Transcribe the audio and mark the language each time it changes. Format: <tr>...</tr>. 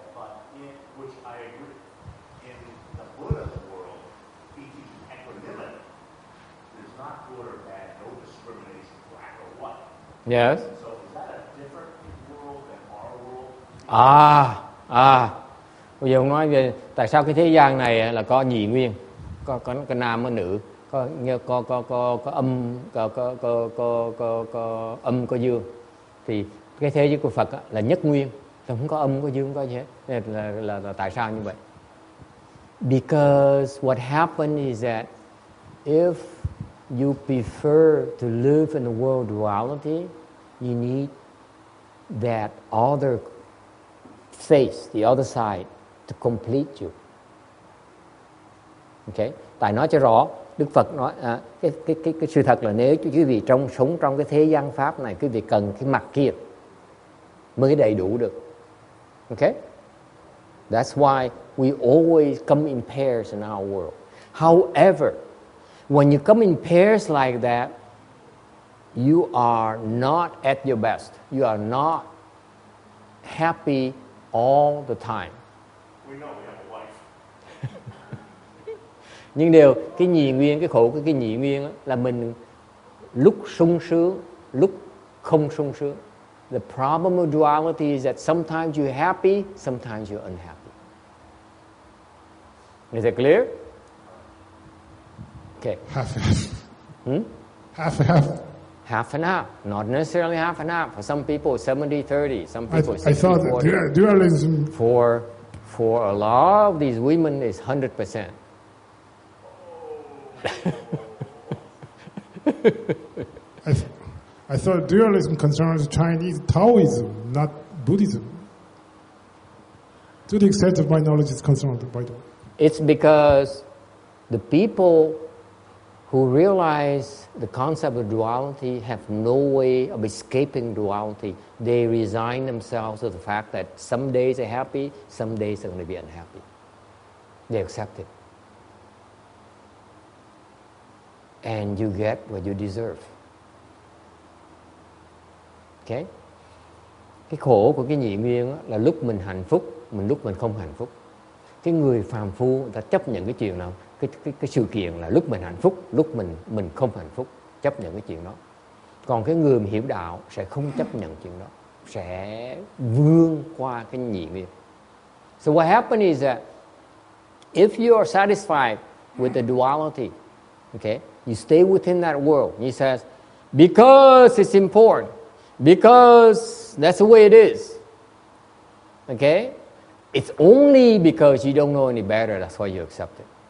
<en>But in which I agree, in the Buddha's world, he teaches equanimity. There's not good or bad, no discrimination, black or white. Yes. So is that a different world than our world?</en> <vi>Bây giờ ông nói về tại sao cái thế gian này là có nhị nguyên, có nam có nữ, có âm, có âm có dương. Thì cái thế giới của Phật là nhất nguyên, không có âm, không có dương, không có gì hết. Nên là tại sao như vậy?</vi> <en>Because what happened is that if you prefer to live in the world duality, you need that other face, the other side, to complete you. Okay?</en> <vi>Tại nói cho rõ, Đức Phật nói cái sự thật là nếu quý vị sống trong cái thế gian pháp này, quý vị cần cái mặt kia mới đầy đủ được.</vi> <en>Okay? That's why we always come in pairs in our world. However, when you come in pairs like that, you are not at your best. You are not happy all the time. We know we have a wife.</en> <vi>Nhưng điều cái nhị nguyên, cái khổ của cái nhị nguyên là mình lúc sung sướng, lúc không sung sướng.</vi> <en>The problem of duality is that sometimes you're happy, sometimes you're unhappy. Is it clear? Okay. Half and half. Half and half. Half and half, not necessarily half and half. For some people, 70-30. Some people, I thought that dualism. For a lot of these women, is 100%. I thought dualism concerns Chinese Taoism, not Buddhism. To the extent of my knowledge is concerned, by the way. It's because the people who realize the concept of duality have no way of escaping duality. They resign themselves to the fact that some days they're happy, some days they're going to be unhappy. They accept it. And you get what you deserve. Okay?</en> <vi>Cái khổ của cái nhị nguyên là lúc mình hạnh phúc, lúc mình không hạnh phúc. Cái người phàm phu người ta chấp nhận cái chuyện nào, cái sự kiện là lúc mình hạnh phúc, lúc mình không hạnh phúc, chấp nhận cái chuyện đó. Còn cái người mà hiểu đạo sẽ không chấp nhận chuyện đó, sẽ vươn qua cái nhị nguyên.</vi> <en>So what happens is that if you are satisfied with the duality, okay, you stay within that world. He says, because it's important, because that's the way it is. Okay? It's only because you don't know any better, that's why you accept it.</en>